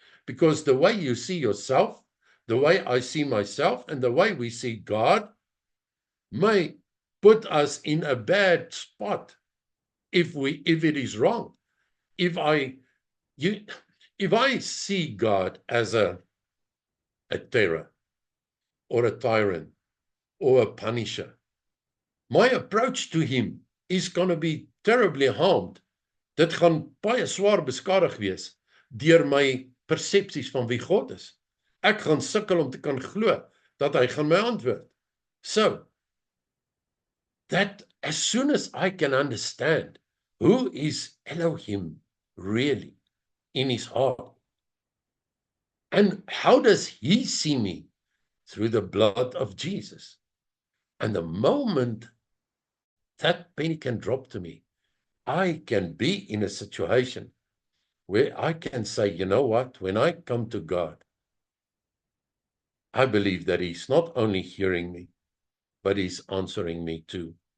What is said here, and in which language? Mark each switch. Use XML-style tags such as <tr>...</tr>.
<en>Because the way you see yourself, the way I see myself, and the way we see God may put us in a bad spot if it is wrong. If I see God as a terror or a tyrant or a punisher, my approach to him is going to be terribly harmed.</en> <af>Dit gaan baie swaar beskadig wees deur my persepsies van wie God is. Ek gaan sukkel om te kan glo dat hy gaan my antwoord.</af> <en>So, that as soon as I can understand who is Elohim really in his heart, and how does he see me? Through the blood of Jesus. And the moment that penny can drop to me, I can be in a situation where I can say, you know what, when I come to God, I believe that he's not only hearing me, but he's answering me too.</en>